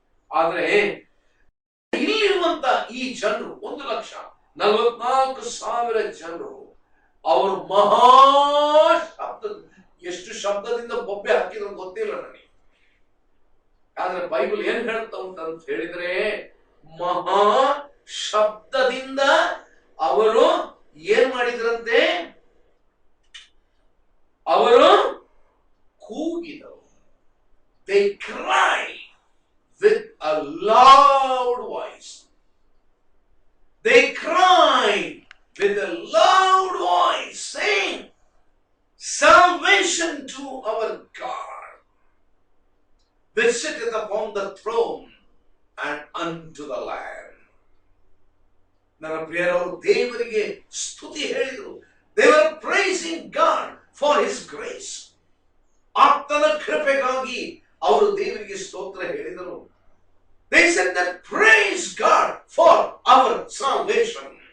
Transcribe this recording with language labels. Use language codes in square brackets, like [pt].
[kn] ಆದ್ರೆ ಇಲ್ಲಿರುವಂತ ಈ ಜನರು 1,44,000 ಜನರು ಅವರು ಮಹಾ ಶಬ್ದ, ಎಷ್ಟು ಶಬ್ದದಿಂದ ಬೊಬ್ಬೆ ಹಾಕಿದ್ರು ಗೊತ್ತಿಲ್ಲ ನನಗೆ. ಆದ್ರೆ ಬೈಬಲ್ ಏನ್ ಹೇಳ್ತಾ ಉಂಟಂತ ಹೇಳಿದ್ರೆ ಮಹಾ ಶಬ್ದದಿಂದ ಅವರು ಏನ್ ಮಾಡಿದ್ರಂತೆ, ಅವರು ಕೂಗಿದರು. [en] They cried with a loud voice. They cried with a loud voice, saying, salvation to our God, which sitteth upon the throne and unto the Lamb. [kn] ನನ್ನ ಪ್ರಿಯರವರು ದೇವರಿಗೆ ಸ್ತುತಿ ಹೇಳಿದರು. [en] They were praising God for His grace. [kn] ಆತನ ಕೃಪೆಗಾಗಿ ಅವರು ದೇವರಿಗೆ ಸ್ತೋತ್ರ ಹೇಳಿದರು. [en] They said that praise God for our salvation.